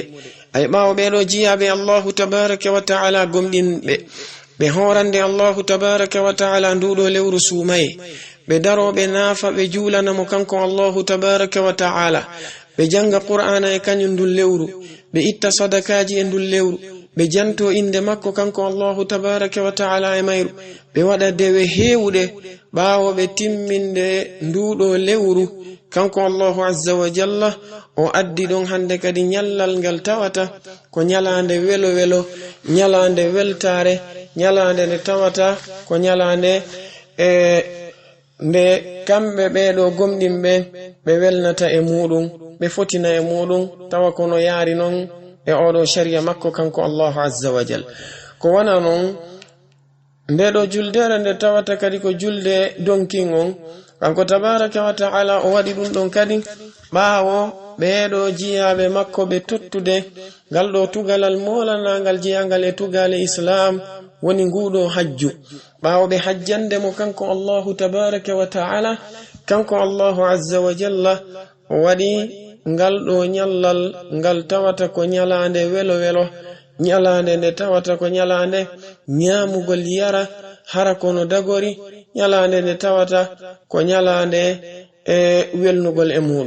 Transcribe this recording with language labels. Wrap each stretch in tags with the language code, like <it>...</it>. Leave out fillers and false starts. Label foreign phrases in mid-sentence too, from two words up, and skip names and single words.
<ff>Ay ɓaawo ɓeɗo jiyaɓe</ff> <ar>الله تبارك وتعالى</ar> <ff>gomɗinɓe ɓe horande</ff> <ar>الله تبارك وتعالى</ar> <ff>nduɗo lewru sumaye, ɓe daroɓe naafa ɓe juulanamo kanko</ff> <ar>الله تبارك وتعالى,</ar> <ff>ɓe janga Qur'ana e kañum ndun lewru, ɓe itta sadakaji e ndun lewru, ɓe janto inde makko kanko</ff> <ar>الله تبارك وتعالى</ar> <ff>e mayru, ɓe waɗa dewe hewuɗe ɓaawo ɓe timminde nduɗo lewru. Kanko</ff> <ar>الله عز وجل</ar> <ff>o addi ɗon hande kadi nyallal ngal tawata ko nyalande welo nyalande weltare, nyalande nde tawata ko nyalande nde kamɓe ɓeɗo gomɗinɓe ɓe welnata e muɗum, ɓe fotina e muɗum, tawa kono yaari non e oɗo sharia makko kanko</ff> <ar>الله عز وجل.</ar> <ff>Ko wana non ndeɗo juldere nde tawata kadi ko julde donkin on, kanko</ff> <ar>تبارك وتعالى</ar> <ff>o waɗi ɗum ɗon kadi ɓaawo ɓeɗo jiyaɓe makko ɓe tottude ngal ɗo tugalal molanangal jiyangal e tugale Islam woni nguɗo hajju. ɓaawo ɓe hajjande mo kanko</ff> <ar>الله تبارك وتعالى,</ar> <ff>kanko</ff> <ar>الله عز وجل</ar> <ff>o waɗi ngal ɗo nyallal ngal tawata ko nyalande welo nyalande nde tawata ko nyalande nyamugol yara hara kono dagori, nyalande nde tawata ko nyalande welnugol e muɗum.</ff>